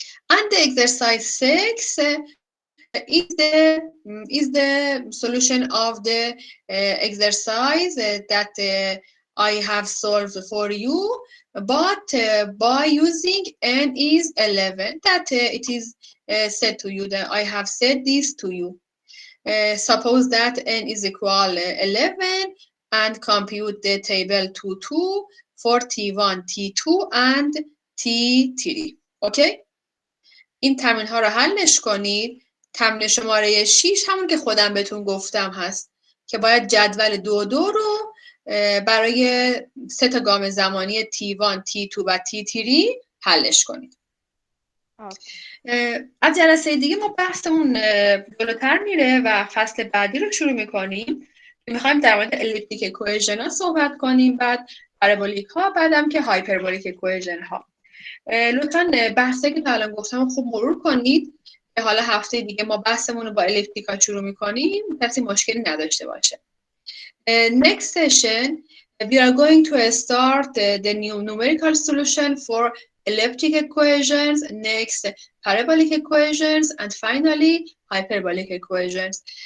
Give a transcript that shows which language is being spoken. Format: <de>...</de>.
<en>And the exercise 6 is the solution of the exercise that I have solved for you, but by using n is 11, that it is said to you, that I have said this to you. Suppose that n is equal 11 and compute the table 2, 2 for t1, t2 and t3.</en> <fa>Okay? این تمرین ها رو حلش کنید. تمرین شماره 6 همون که خودم بهتون گفتم هست که باید جدول 2 2 رو برای 3 تا گام زمانی T1, T2 و T3 حلش کنید. از جلسه دیگه ما بحثمون جلوتر میره و فصل بعدی رو شروع میکنیم. میخوایم در مورد الیپتیک اکویژن ها صحبت کنیم، بعد پارابولیک ها، بعدم که هایپربولیک اکویژن ها. لطفاً بحثی که تا الان گفتم خوب مرور کنید. حالا هفته دیگه ما بحثمون رو با الیپتیک ها شروع میکنیم، کسی مشکلی نداشته باشه.</fa> <en>Next session we are going to start the new numerical solution for elliptic equations, next parabolic equations, and finally hyperbolic equations.</en>